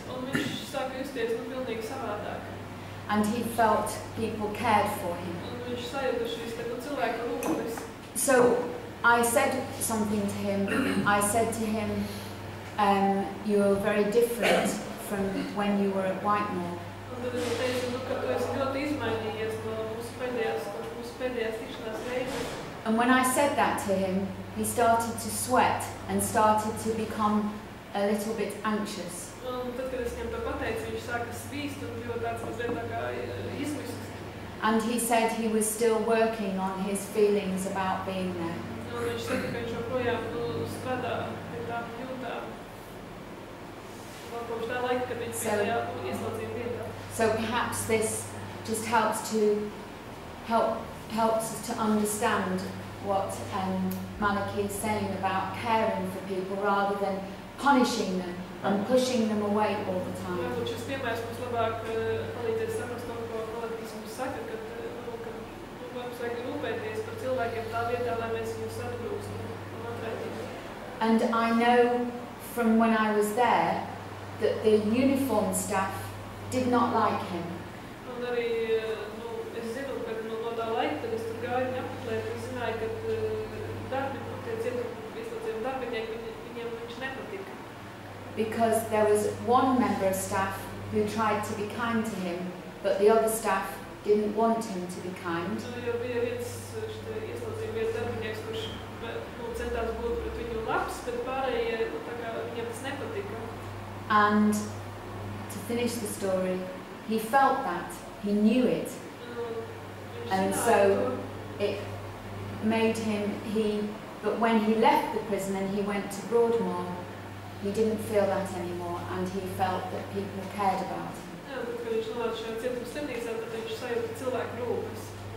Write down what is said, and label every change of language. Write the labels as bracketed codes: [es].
[lv] Un viņš sāka justies, pilnīgi savādāk. [en] And he felt people cared for him. [lv] Un viņš sajūta šīs cilvēku rūpes. [en] So I said something to him. I said to him, you're very different from when you were at Whitemoor. [lv] Un tad es teicu, ka tu esi ļoti izmainījies no mūsu pēdējās tikšanās reizes. [en] And when I said that to him, he started to sweat and started to become a little bit anxious. [lv] Un tad, kad es viņam to pateicu, viņš sāka svīst un bija tāds mazliet tā kā izmisks. [en] And he said he was still working on his feelings about being there. [lv] Un viņš saka, ka viņš joprojām strādā pie tām jūtām. Vēl kopš tā laika, kad viņš bija tajā ieslodzījuma vietā. [en] So perhaps this just helps us to understand what Malachy is saying about caring for people rather than punishing them and pushing them away all the time. [lv] Varbūt šis piemērs mums labāk palīdzēs saprast to, ko Malachy mums saka, ka mums vajag rūpēties par cilvēkiem tā vietā, lai mēs viņus atgrūstam un atraidītu. [en] And I know from when I was there that the uniform staff did not like him. [lv] Un arī, es zinu, ka no tā laika, kad es tur gāju viņu apmeklēt, es zināju, ka tie ieslodzījumu darbinieki, viņiem viņš nepatika. [en] Because there was one member of staff who tried to be kind to him, but the other staff didn't want him to be kind. [lv] Jo bija viens ieslodzījumu darbinieks, kurš centās būt pret viņu labs, bet pārējie, tā kā viņiem tas nepatika. [en] And to finish the story, he felt that, he knew it. And so it made him, but when he left the prison and he went to Broadmoor, he didn't feel that anymore, and he felt that people cared about him. [lv] Jā, bet, kad viņš nonāca šajā cietuma slimnīcā, tad viņš sajūta cilvēku rūpes.